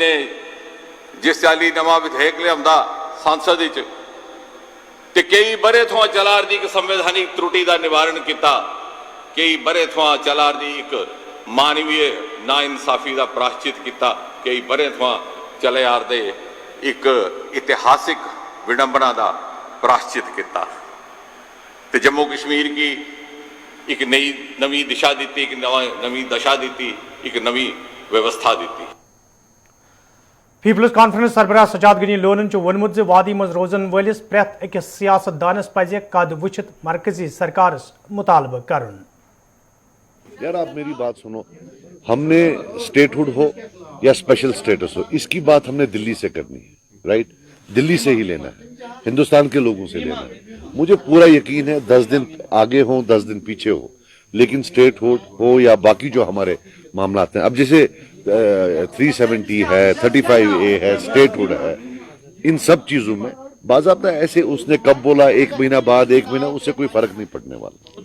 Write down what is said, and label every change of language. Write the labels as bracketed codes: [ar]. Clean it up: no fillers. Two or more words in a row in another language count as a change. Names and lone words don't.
[pa] ਨੇ ਜਿਸ ਚਾਲੀ ਨਵਾਂ ਵਿਧੇਇਕ ਲਿਆਂਦਾ ਸੰਸਦ ਵਿੱਚ ਤੇ ਕਈ ਬਰੇ ਤੋਂ ਚਲਾ ਰਹੀ ਇੱਕ ਸੰਵਿਧਾਨਿਕ ਤਰੁਟੀ ਦਾ ਨਿਵਾਰਨ ਕੀਤਾ, ਕਈ ਬਰੇ ਤੋਂ ਚਲਾ ਰਹੀ ਇੱਕ ਮਾਨਵੀ ਨਾ ਇਨਸਾਫੀ ਦਾ ਪ੍ਰਾਸ਼ਚਿਤ ਕੀਤਾ, ਕਈ ਬਰੇ ਤੋਂ ਚਲੇ ਆ ਰਹੇ ਇੱਕ ਇਤਿਹਾਸਿਕ ਵਿਡੰਬਨਾ ਦਾ ਪ੍ਰਾਸ਼ਚਿਤ ਕੀਤਾ ਤੇ ਜੰਮੂ ਕਸ਼ਮੀਰ ਕੀ ਇੱਕ ਨਵੀਂ ਦਿਸ਼ਾ ਦਿੱਤੀ, ਇੱਕ ਨਵੀਂ दशा ਦਿੱਤੀ, ਇੱਕ ਨਵੀਂ व्यवस्था ਦਿੱਤੀ। [ks] पीपल्स कॉन्फ्रेंस सरबराह सजाद गनी लोनन वोनमुत वादी मज रोजन वलिस प्रेथ अकिस सियासतदानस पजे कद वुचित मरकजी सरकारस मुतालबा करन। [hi] यार आप मेरी बात सुनो, हमने स्टेटहुड हो या [en] special status [hi] हो, इसकी बात हमने दिल्ली से करनी है, राइट? दिल्ली से ही लेना है, हिंदुस्तान के लोगों से लेना है। मुझे पूरा यकीन है 10 दिन आगे हो 10 दिन पीछे हो, लेकिन स्टेटहुड हो या बाकी जो हमारे मामला हैं, अब जैसे 370 है, 35A है, स्टेटहुड है, इन सब चीजों में बाज़ाब्ता ऐसे उसने कब बोला 1 महीना बाद 1 महीना, उससे कोई फर्क नहीं पड़ने वाला।